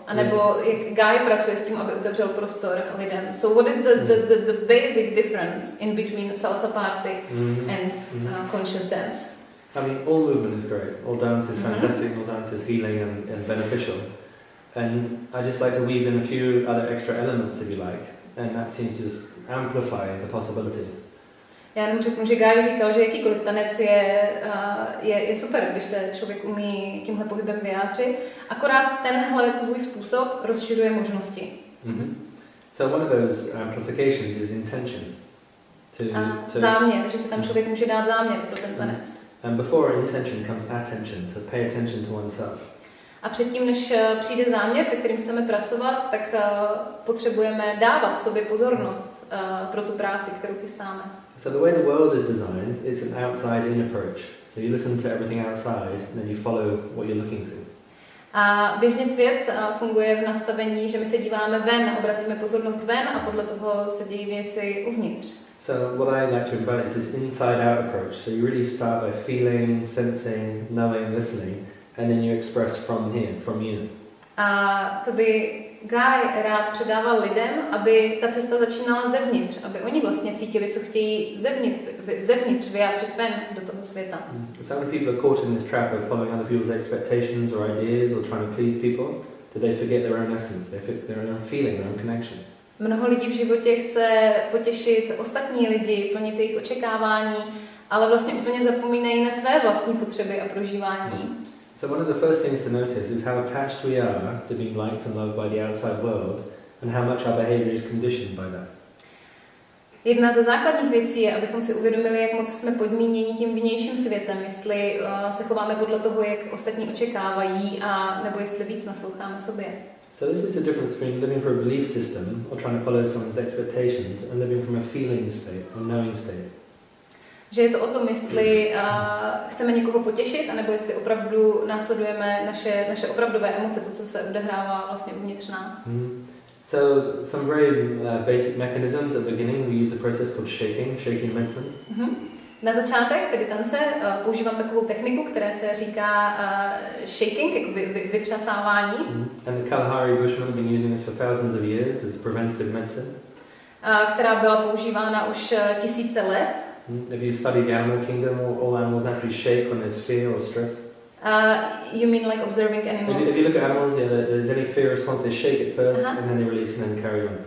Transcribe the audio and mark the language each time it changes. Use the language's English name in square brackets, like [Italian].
[Czech] A nebo jak Guy pracuje s tím, aby otevřel prostor lidem. [English] So what is the basic difference in between salsa party and conscious dance? I mean, all movement is great. All dance is fantastic. All dance is healing and beneficial. And I just like to weave in a few other extra elements, if you like. And that seems to just amplify the possibilities. [Czech] Já jenom řeknu, že Guy říkal, že jakýkoliv tanec je super, když se člověk umí tímhle pohybem vyjádřit. Akorát tenhle tvůj způsob rozšiřuje možnosti. [English] So one of those amplifications is intention. [Czech] Záměr, že se tam člověk může dát záměr pro ten tanec. [English] And before intention comes attention, to pay attention to oneself. [Czech] A předtím, než přijde záměr, se kterým chceme pracovat, tak potřebujeme dávat sobě pozornost pro tu práci, kterou chystáme. [English] So the way the world is designed, it's an outside-in approach. So you listen to everything outside, and then you follow what you're looking through. [Czech] A běžně svět funguje v nastavení, že my se díváme ven, obracíme pozornost ven a podle toho se dějí věci uvnitř. [English] So what I like to invite is this inside-out approach. So you really start by feeling, sensing, knowing, listening, and then you express from here, from you. [Czech] A co by Guy rád předával lidem, aby ta cesta začínala zevnitř, aby oni vlastně cítili, co chtějí zevnitř vyjádřit ven do toho světa. [English] So many people are caught in this trap of following other people's expectations or ideas or trying to please people that they forget their own essence, they forget their own feeling, their own connection. [Czech] Mnoho lidí v životě chce potěšit ostatní lidi, plnit jejich očekávání, ale vlastně úplně zapomínají na své vlastní potřeby a prožívání. [English] So one of the first things to notice is how attached we are to being liked and loved by the outside world and how much our behavior is conditioned by that. [Czech] Jedna ze základních věcí je, abychom si uvědomili, jak moc jsme podmíněni tím vnějším světem, jestli se chováme podle toho, jak ostatní očekávají, a nebo jestli víc nasloucháme sobě. [English] So this is the difference between living for a belief system or trying to follow someone's expectations and living from a feeling state or knowing state. [Czech] Že je to o tom, jestli chceme někoho potěšit, anebo jestli opravdu následujeme naše opravdové emoce, to, co se odehrává vlastně uvnitř nás. [English] So some very basic mechanisms at the beginning, we use a process called shaking medicine. [Czech] Na začátek tedy tance používám takovou techniku, která se říká shaking, jako vytřasávání. [English] And the Kalahari Bushmen have been using this for thousands of years as preventive medicine. [Czech] Která byla používána už tisíce let. [English] If you study the animal kingdom, all animals naturally shake when there's fear or stress. You mean like observing animals? If you look at animals, there's any fear response, they shake it first and then they release and then carry on.